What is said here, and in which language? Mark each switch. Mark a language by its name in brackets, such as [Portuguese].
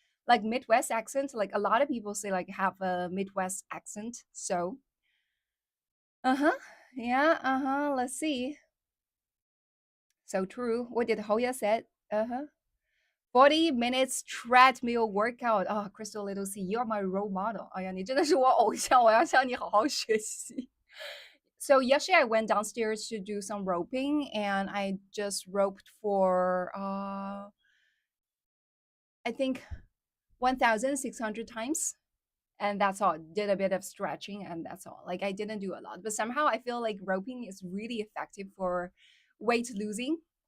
[English] Like Midwest accent, like a lot of people say like have a Midwest accent. So uh-huh. Yeah, uh-huh. Let's see. So true. What did Hoya said? Uh-huh. 40 minutes treadmill workout. Oh, Crystal Little C, you're my role model. [Chinese] 哎呀，你真的是我偶像，我要向你好好学习。 [English] So yesterday I went downstairs to do some roping and I just roped for I think 1,600 times. And that's all. Did a bit of stretching and that's all. Like I didn't do a lot, but somehow I feel like roping is really effective for weight losing.